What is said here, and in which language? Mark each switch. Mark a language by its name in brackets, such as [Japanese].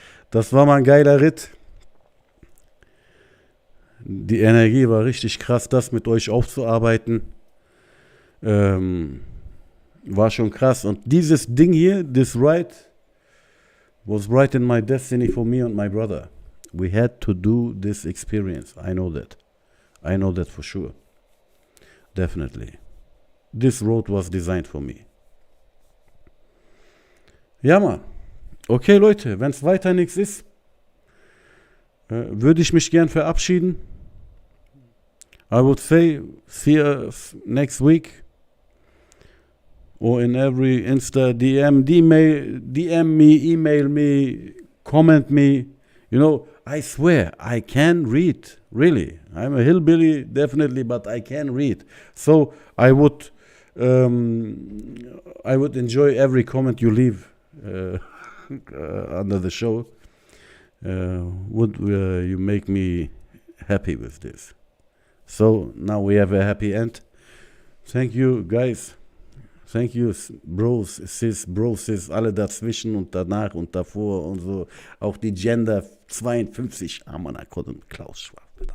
[German] Das war mal ein geiler Ritt. Die Energie war richtig krass, das mit euch aufzuarbeiten. War schon krass. [English] Und dieses Ding hier, this ride, was right in my destiny for me and my brother. We had to do this experience. I know that. I know that for sure. Definitely. This road was designed for me. [German] Ja, Mann. Okay, Leute, wenn es weiter nichts ist, würde ich mich gern verabschieden. [English] I would say, see us next week. Or in every Insta, DM me, email me, comment me. You know, I swear, I can read, really. I'm a hillbilly, definitely, but I can read. So I would enjoy every comment you leave under the show. Would you make me happy with this? So now we have a happy end. Thank you, guys. Thank you, Bros, Sis, Bros, Sis, [German] alle dazwischen und danach und davor und so. Auch die Gender 52. Ah, Mann, Klaus Schwab.